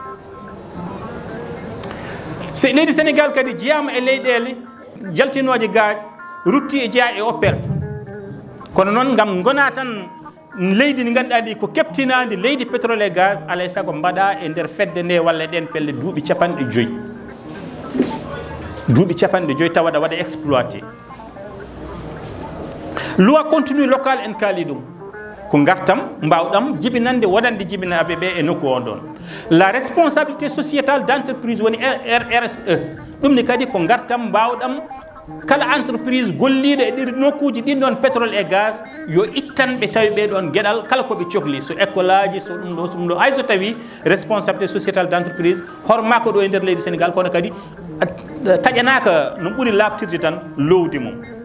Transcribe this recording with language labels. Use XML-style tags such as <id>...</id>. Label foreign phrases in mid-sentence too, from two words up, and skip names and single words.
<ff>so leydi Sénégal kadi jeyama e leyɗele jaltinoje gaaji rutti e jeeya e OPEP kono noon gam gona tan leydi ndi ganduɗa ndi ko keptinadi leydi</ff> <fr>pétrole et gaz</fr> <ff>alay saago mbaɗa e nder fedde nde walla ɗen pelle duuɓi capanɗe joyyi tawa waɗa exploité</ff> <fr>loi contenu local</fr> <ff>en kaali ɗum ko gartam mbawɗam jibinande wonande jibinaɓe ɓe e nokku on ɗon</ff> <fr>la responsabilité sociétale d'entreprise</fr> <ff>woni RSE ɗum ni kadi ko gartam mbawɗam kala entreprise golliɗo e ɗir nokkuji ɗin ɗon</ff> <fr>pétrole et gaz</fr> <ff>yo ittan ɓe tawi ɓeɗon gueɗal kala koɓe cohli so école aji so ɗum ɗo hay so tawi</ff> <fr>responsabilité sociétale d'entreprise</fr> <ff>hormako ɗo e nder leydi Sénégal kono kadi taƴanaka no ɓuuri labtirde tan lowdi mum</ff>